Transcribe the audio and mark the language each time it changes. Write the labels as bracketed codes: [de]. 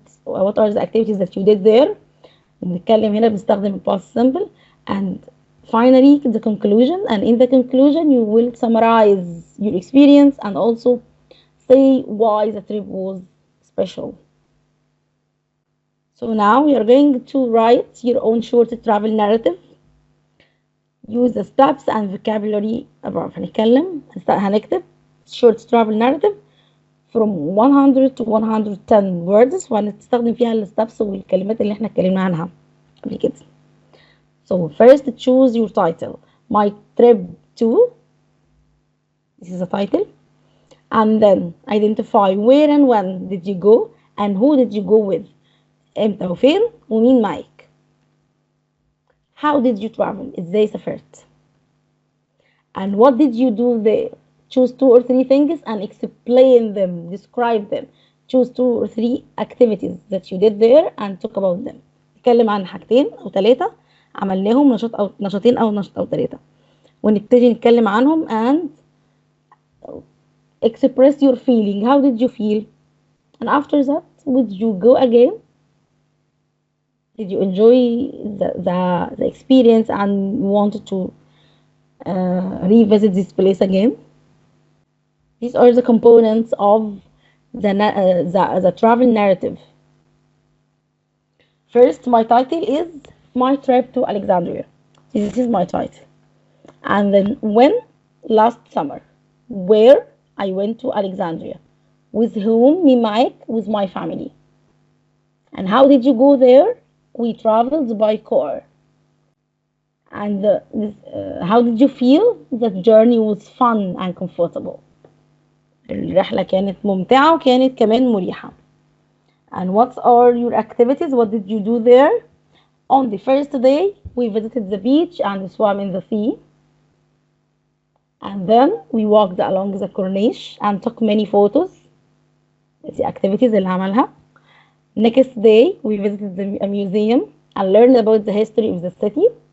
[en] What are the activities that you did there. [ar] بنتكلم هنا بنستخدم [en] past simple, and finally the conclusion, and in the conclusion you will summarize your experience and also say why the trip was special. So now we are going to write your own short travel narrative. Use the steps and vocabulary above. [ar] هنكتب [en] short travel narrative from 100 to 110 words, [ar] وهنستخدم فيها الستبس والكلمات اللي احنا اتكلمنا عنها قبل كده. [en] So first choose your title. My trip to, this is the title, and then identify where and when did you go and who did you go with. [ar] امتى وفين ومين معاك. [en] How did you travel? [ar] ازاي سافرت. [en] And what did you do there? Choose 2 or 3 things and explain them, describe them. Choose 2 or 3 activities that you did there and talk about them. [ar] نتكلم عن حاجتين أو 3 عملناهم، نشاطين أو 3، ونبتدي نتكلم عنهم [en] and express your feeling. How did you feel? And after that, would you go again? Did you enjoy the experience and wanted to revisit this place again? These are the components of the travel narrative. First, my title is My Trip to Alexandria. This is my title. And then when? Last summer. Where? I went to Alexandria. With whom? [ar] مين معاك? [en] With my family. And how did you go there? We traveled by car. And how did you feel? The journey was fun and comfortable. [ar] الرحلة كانت ممتعة وكانت كمان مريحة. [en] And what are your activities? What did you do there? On the first day, we visited the beach and swam in the sea. And then we walked along the Corniche and took many photos. The activities [ar] اللي عملها. [en] Next day, we visited a museum and learned about the history of the city.